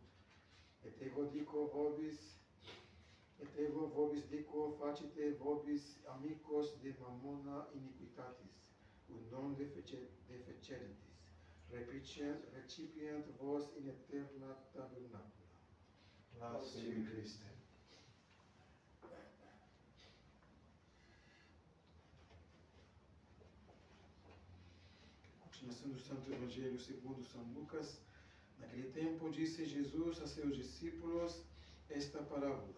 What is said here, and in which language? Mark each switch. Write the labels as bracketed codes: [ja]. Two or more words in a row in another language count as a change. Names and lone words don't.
[la] Et ego vobis dico, facite vobis amicos de mammona iniquitatis, ut non defeceritis, recipient vos in aeterna tabernacula. Laus tibi, Christe. [pt] Continuação do Santo Evangelho segundo São Lucas. Naquele tempo disse Jesus a seus discípulos esta parábola.